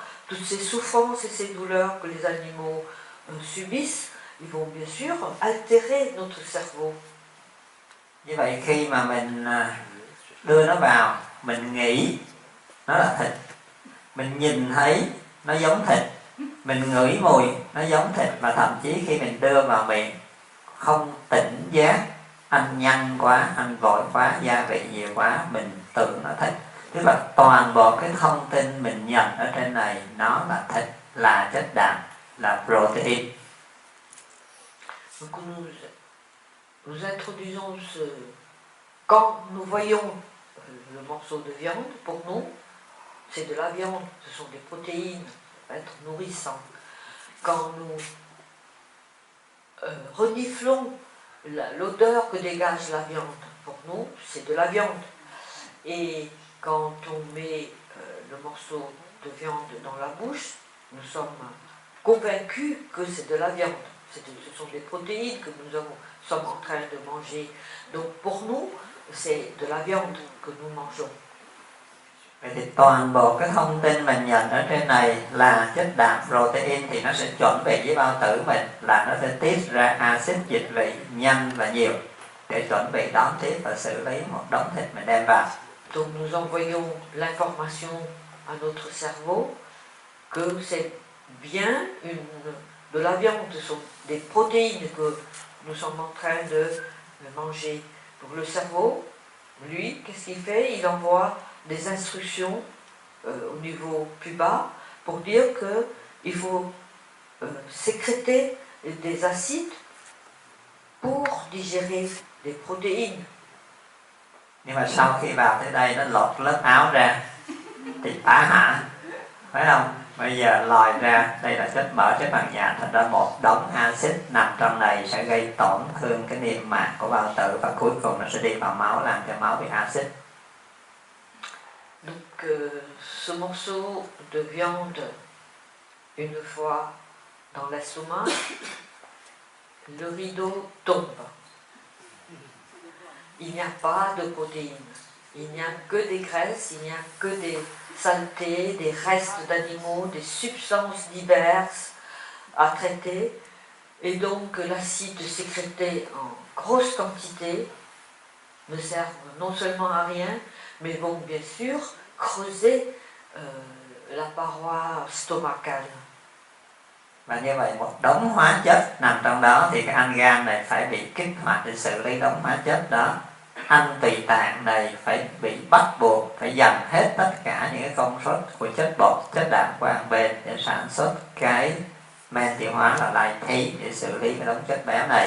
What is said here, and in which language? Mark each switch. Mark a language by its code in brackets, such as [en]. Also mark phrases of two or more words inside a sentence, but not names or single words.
[fr] Toutes ces souffrances et ces douleurs que les animaux subissent, ils vont bien sûr altérer notre cerveau. [vi] Như vậy khi mà mình đưa nó vào, mình nghĩ nó là thịt, mình nhìn thấy nó giống thịt, mình ngửi mùi nó giống thịt, và thậm chí khi mình đưa vào miệng không tỉnh giác, ăn nhanh quá, ăn vội quá, gia vị nhiều quá, mình tưởng nó thịt. Tức là toàn bộ cái thông tin mình nhận ở trên này nó là thịt, là chất đạm, là protein. [fr] Donc nous introduisons quand nous voyons le morceau de viande, pour nous, c'est de la viande, ce sont des protéines, ça va être nourrissant. Quand nous reniflons l'odeur que dégage la viande, pour nous, c'est de la viande. Et quand on met le morceau de viande dans la bouche, nous sommes convaincus que c'est de la viande. Ce sont des protéines que nous sommes en train de manger. Donc pour nous, c'est de la viande que nous mangeons. [vi] Vậy thì toàn bộ cái thông tin mình nhận ở trên này là chất đạm protein thì nó sẽ chuẩn bị với bao tử mình là nó sẽ tiết ra axit dịch vị nhanh và nhiều để chuẩn bị đón tiếp và xử lý một đống thịt mình đem vào. [fr] Donc nous envoyons l'information à notre cerveau que c'est bien de la viande, ce sont des protéines que nous sommes en train de manger. Donc le cerveau, lui, qu'est-ce qu'il fait? Il envoie des instructions au niveau plus bas pour dire qu'il faut sécréter des acides pour digérer des protéines. [vi] Nhưng mà sau khi vào tới đây nó lột lớp áo ra thì tá hả, phải không? Bây giờ lòi ra, đây là chất mỡ, chất bằng nhạt, thành ra một đống axit nằm trong này sẽ gây tổn thương cái niêm mạc của bao tử và cuối cùng nó sẽ đi vào máu làm cho máu bị axit. [fr] Donc ce morceau de viande, une fois dans l'estomac, le rideau tombe. Il n'y a pas de protéines, il n'y a que des graisses, il n'y a que des saletés, des restes d'animaux, des substances diverses à traiter. Et donc l'acide sécrété en grosse quantité ne sert non seulement à rien, mais vont bien sûr creuser la paroi stomacale. [vi] Và như vậy một đống hóa chất nằm trong đó thì cái anh gan này phải bị kích hoạt để xử lý đống hóa chất đó. Anh tùy tạng này phải bị bắt buộc phải dành hết tất cả những cái công suất của chất bột, chất đạm qua một bên để sản xuất cái men tiêu hóa là lactate để xử lý cái đống chất béo này.